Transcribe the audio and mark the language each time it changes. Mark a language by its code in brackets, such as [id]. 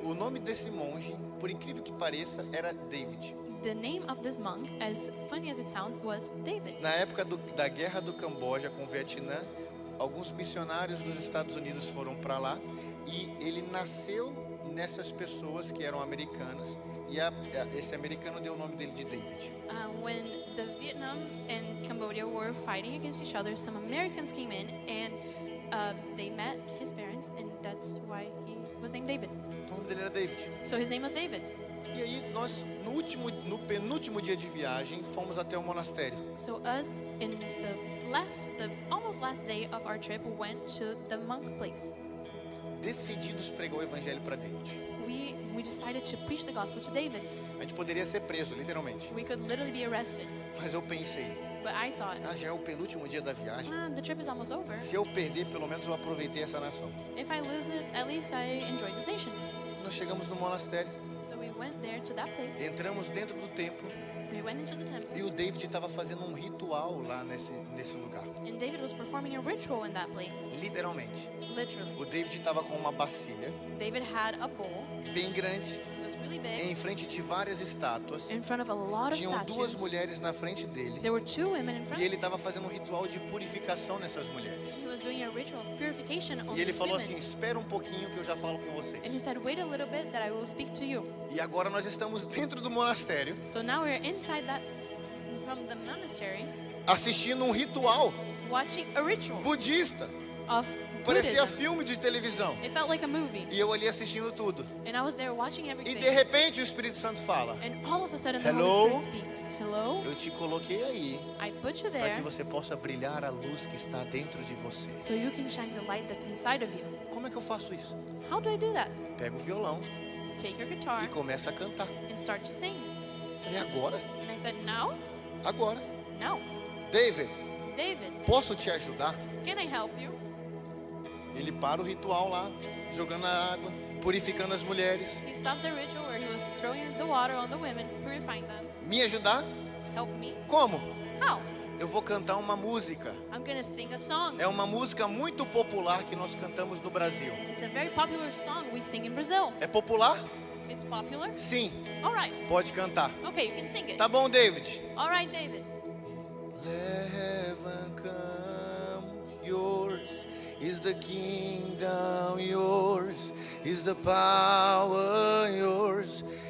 [pt] O nome desse monge, por incrível que pareça, era David. [en] The name of this monk, as funny as it sounds, was David. [pt] Na época da guerra do Camboja com o Vietnã, alguns missionários dos Estados Unidos foram para lá e ele nasceu nessas pessoas que eram americanas e esse americano deu o nome dele de David. [en] When the Vietnam and Cambodia were fighting against each other, some Americans came in and they met his parents, and that's why he was named David. [pt] O nome dele era David. [en] So his name was David. [pt] E aí nós no penúltimo dia de viagem fomos até o monastério. [en] So us in the almost last day of our trip went to the monk place. [pt] Decididos pregar o evangelho para David. [en] We decided to preach the gospel to David. [pt] A gente poderia ser preso, literalmente. [en] We could literally be arrested, [pt] Mas eu pensei, [en] but I thought, [pt] já é o penúltimo dia da viagem. [en] the trip is almost over. [pt] Se eu perder, pelo menos eu aproveitei essa nação. [en] If I lose it, at least I enjoyed this nation. [pt] Nós chegamos no monastério, [en] So we went there to that place. [pt] entramos dentro do templo [en] We went into the temple, [pt] e o David estava fazendo um ritual lá nesse lugar. [en] and David was performing a ritual in that place. [pt] Literalmente. [en] Literally, [pt] O David estava com uma bacia [en] David had a bowl. [pt] bem grande, [en] It was really big. [pt] em frente de várias estátuas. [en] In front of a lot of [pt] Tinham [en] statues. [pt] duas mulheres na frente dele [en] There were 2 women in front. [pt] e ele estava fazendo um ritual de purificação nessas mulheres. [en] He was doing a ritual of purification on [pt] E ele [en] these [pt] falou [en] women. [pt] assim: espera um pouquinho que eu já falo com [en] And he [pt] vocês. [en] said, wait a little bit that I will speak to you. [pt] E agora nós estamos dentro do monastério, [en] So now we're inside from the monastery, [pt] assistindo um ritual [en] watching a ritual [pt] budista. [en] of [pt] Parecia [en] Buddhism. [pt] filme de televisão. [en] It felt like a movie. [pt] E eu ali assistindo tudo. [en] And I was there watching [pt] E [en] everything. [pt] de repente o Espírito Santo fala: [en] And all of a sudden the Hello? Holy Spirit speaks. Hello? [pt] eu te coloquei aí [en] I put you [pt] para [en] there [pt] que você possa brilhar a luz que está dentro de você. [en] so you can shine the light that's inside of you. [pt] Como é que eu faço isso? [en] How do I do that? [pt] Pego o violão [en] Take your guitar [pt] e começo a cantar. [en] and start to sing. [pt] Falei, agora? [en] And I said, no, [pt] Agora. [en] no. [pt] David, [en] David, [pt] posso te ajudar? [en] can I help you? [pt] Ele para o ritual lá, jogando a água, purificando as mulheres. [en] He stopped the ritual where he was throwing the water on the women, purifying them. [pt] Me ajudar? [en] Help me? [pt] Como? [en] How? [pt] Eu vou cantar uma música. [en] I'm gonna sing a song. [pt] É uma música muito popular que nós cantamos no Brasil. [en] It's a very popular song we sing in Brazil. [pt] É popular? [en] It's popular? [pt] Sim, [en] Alright. [pt] pode cantar. [en] Okay, you can sing it. [pt] Tá bom, David? [en] Alright, David. Heaven come, yours is the kingdom, yours is the power, yours.